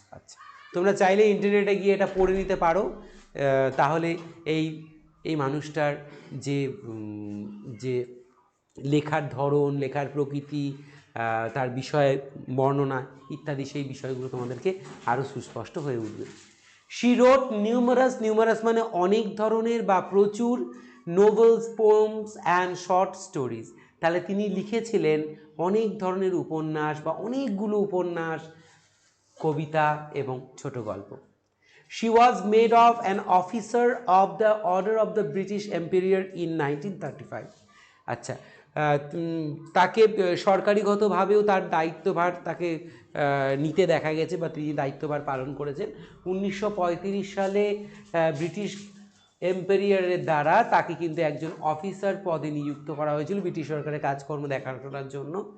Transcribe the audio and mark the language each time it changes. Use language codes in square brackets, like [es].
[bn] আচ্ছা, তোমরা চাইলে ইন্টারনেটে গিয়ে এটা পড়ে নিতে পারো। তাহলে এই এই মানুষটার যে যে লেখার ধরন, লেখার প্রকৃতি, তার বিষয়ে বর্ণনা ইত্যাদি, সেই বিষয়গুলো তোমাদেরকে আরও সুস্পষ্ট হয়ে উঠবে। [en] she wrote numerous, [bn] নিউমারাস মানে অনেক ধরনের বা প্রচুর, [en] novels, poems and short stories, [bn] তাহলে তিনি লিখেছিলেন অনেক ধরনের উপন্যাস বা অনেকগুলো উপন্যাস, কবিতা এবং ছোট গল্প। [en] She was made of an officer of the Order of the British Empire in 1935. [bn] আচ্ছা, তাকে সরকারিগতভাবেও তার দায়িত্বভার তাকে নিতে দেখা গেছে বা তিনি দায়িত্বভার পালন করেছেন। 1935 সালে ব্রিটিশ এম্পেরিয়ারের দ্বারা তাকে কিন্তু একজন অফিসার পদে নিযুক্ত করা হয়েছিল ব্রিটিশ সরকারের কাজকর্ম দেখাশোনার জন্য।